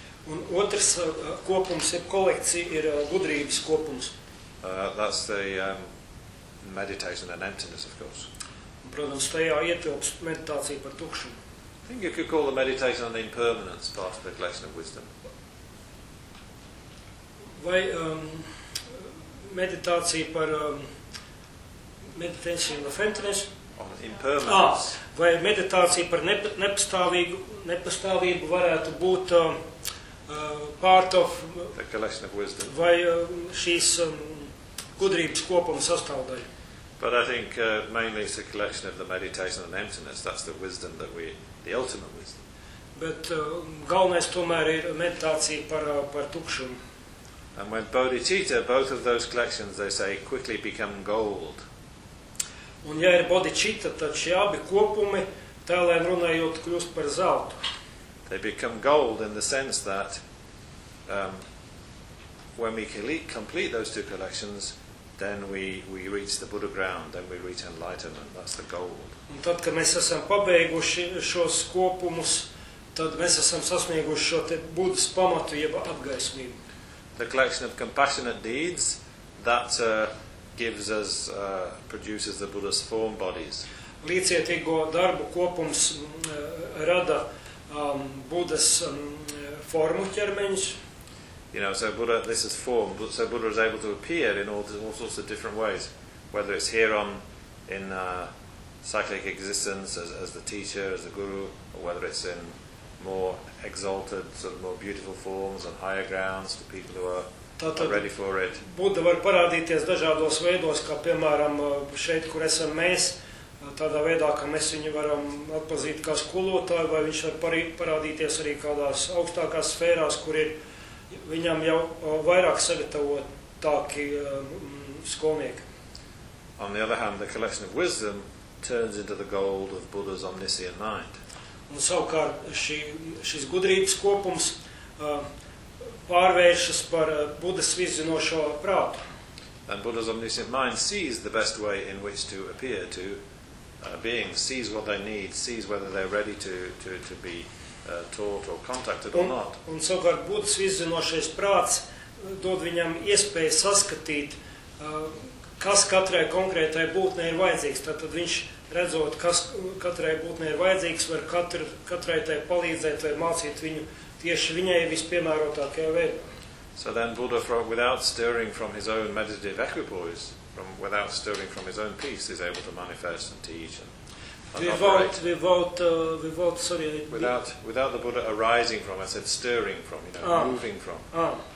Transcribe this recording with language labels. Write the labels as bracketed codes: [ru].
[lv] Un otrs kopums, ja kolekcija, ir gudrības kopums. [en] That's the meditation and emptiness, of course. [lv] Protams, tajā ietilpst meditācija par tukšumu. [en] I think you could call the meditation on the impermanence part of the collection of wisdom. [lv] Vai meditācija par [en] meditation of emptiness? On impermanence. [lv] Vai meditācija par nepastāvību varētu būt [en] part of the collection of wisdom. [lv] Vai šīs gudrības kopuma sastāvdaļa. [en] But I think mainly it's a collection of the meditation and emptiness. That's the wisdom that we, the ultimate wisdom. [lv] Bet galvenais tomēr ir meditācija par tukšumu. [en] And with bodhicitta, both of those collections, they say, quickly become gold. [lv] Un ja ir bodhicitta, tad šie abi kopumi, tēlēm runājot, kļūst par zeltu. [en] They become gold in the sense that when we complete those two collections, then we reach the Buddha ground, then we reach enlightenment, that's the gold. [lv] Un tad, kad mēs esam pabeiguši šos kopumus, tad mēs esam sasnieguši šo te Buddhas pamatu jeb apgaismību. [en] The collection of compassionate deeds, that gives us, produces the Buddha's form bodies. [lv] Līdzietīgo darbu kopums rada Buddha's formu ķermeņus. [en] You know, so Buddha, this is form, so Buddha is able to appear in all sorts of different ways, whether it's here on, in cyclic existence as the teacher, as the guru, or whether it's in more exalted, sort of more beautiful forms on higher grounds to people who are ready for it. [lv] Buddha var parādīties dažādos veidos, kā piemēram šeit, kur esam mēs, tādā veidā, ka mēs viņu varam atpazīt kā skolotāju, vai viņš var parādīties arī kādās augstākās sfērās, kur ir viņam jau vairāk sagatavotāki skolnieki. [en] On the other hand, the collection of wisdom turns into the gold of Buddha's omniscient mind. [lv] Un savukārt šis gudrības kopums pārvēršas par Buddhas vizinošo prātu. [en] And Buddha's omniscient mind sees the best way in which to appear to beings, sees what they need, sees whether they're ready to be taught or contacted or not. [lv] Un savukārt Buddhas vizinošais prāts dod viņam iespēju saskatīt, kas katrai konkrētai būtnei ir vajadzīgs. Tātad viņš, redzot, kas katrai būtnei ir vajadzīgs, var katrai tai palīdzēt vai mācīt viņu tieši viņai vispiemērotākajā veidā. [en] So then Buddha, without stirring from his own meditative equipoise, without stirring from his own peace, is able to manifest and teach and without the Buddha arising from, I said stirring from, you know, moving from.